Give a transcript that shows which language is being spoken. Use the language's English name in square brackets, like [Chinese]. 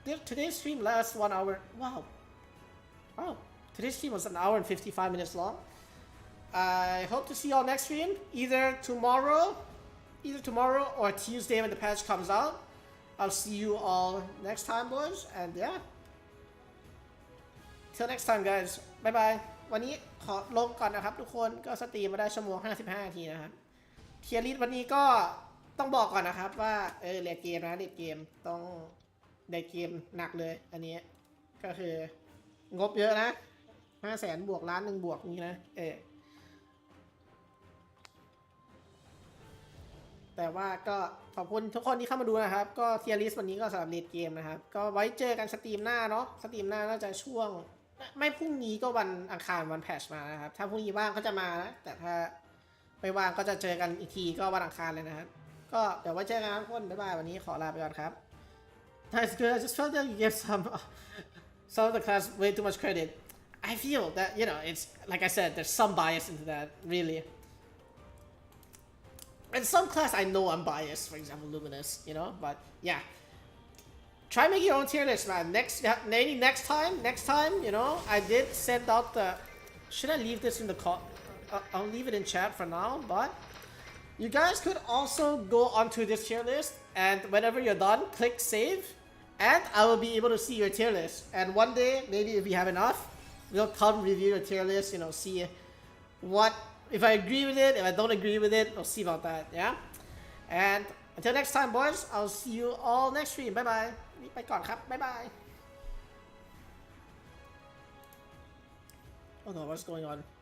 [English] Today's stream lasts 1 hour. Wow. Today's stream was 1 hour and 55 minutes long. I hope to see y'all next stream, either tomorrow or Tuesday when the patch comes out. I'll see you all next time, boys, and yeah. Till next time, guys. Bye bye. [Thai] วันนี้ขอลงก่อนนะครับทุกคนก็สตรีมมาได้ชั่วโมง55 นาทีนะครับเทียร์ลิสต์วันนี้ก็ต้องบอกก่อนนะครับว่าเล่นเกมนะเล่นเกมต้องเล่นเกมหนักเลยอันนี้ก็คืองบเยอะนะ500,000 บวกล้าน 1 บวกนี้นะ แต่ว่าก็ขอบคุณทุกคนที่เข้ามาดูนะครับก็เทียร์ลิสต์วันนี้ก็สำหรับเล่นเกมนะครับก็ไว้เจอกันสตรีมหน้าเนาะสตรีมหน้าน่าจะช่วงไม่พรุ่งนี้ก็วันอังคารวันแพทช์มานะครับถ้าพรุ่งนี้ว่างก็จะมานะแต่ถ้าไม่ว่างก็จะเจอกันอีกทีก็วันอังคารเลยนะครับก็เดี๋ยวไว้เจอกันทุกคนบ๊ายบายวันนี้ขอลาไปก่อนครับ [English] That's good. I just felt that you gave some of the class way too much credit. I feel that, you know, it's like I said, there's some bias into that, really. In some class I know I'm biased, for example Luminous, you know, but yeah. Try making your own tier list, man. Maybe next time, you know, I did send out the... Should I leave this in the call? I'll leave it in chat for now, but... You guys could also go onto this tier list, and whenever you're done, click save, and I will be able to see your tier list. And one day, maybe if we have enough, we'll come review your tier list, you know, see what... If I agree with it, if I don't agree with it, we'll see about that, yeah? And until next time, boys, I'll see you all next stream. Bye-bye. [Thai] ไปก่อนครับ บ๊ายบาย [English] Oh no, what's going on?